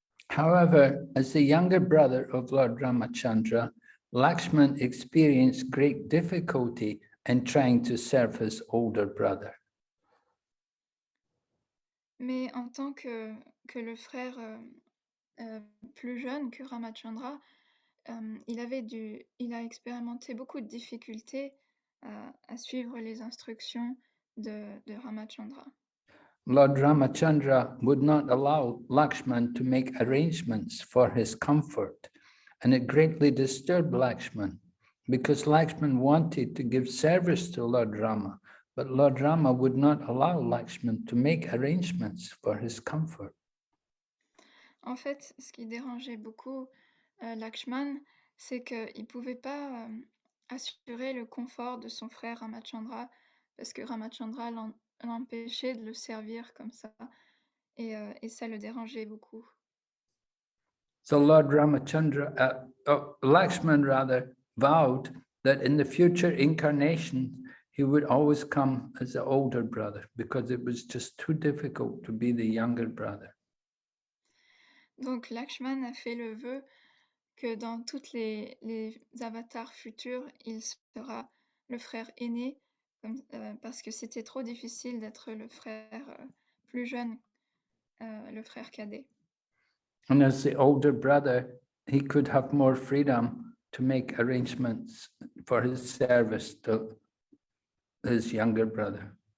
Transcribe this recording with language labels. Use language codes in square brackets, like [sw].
[en] However, as the younger brother of Lord Ramachandra, Lakshman experienced great difficulty in trying to serve his older brother. [fr] Mais en tant que le frère plus jeune que Ramachandra, il a expérimenté beaucoup de difficultés à suivre les instructions de Ramachandra. [en] Lord Ramachandra would not allow Lakshman to make arrangements for his comfort, and it greatly disturbed Lakshman because Lakshman wanted to give service to Lord Rama, but Lord Rama would not allow Lakshman to make arrangements for his comfort. [fr] En fait, ce qui dérangeait beaucoup Lakshman, c'est qu'il ne pouvait pas assurer le confort de son frère Ramachandra parce que Ramachandra l'empêchait de le servir comme ça et ça le dérangeait beaucoup. [en] So Lord Ramachandra, Lakshman rather, vowed that in the future incarnation, he would always come as the older brother because it was just too difficult to be the younger brother. [fr] Donc Lakshman a fait le vœu que dans toutes les avatars futurs, il sera le frère aîné parce que c'était trop difficile d'être le frère plus jeune, le frère cadet. [en] And as the older brother, he could have more freedom to make arrangements for his service to his younger brother.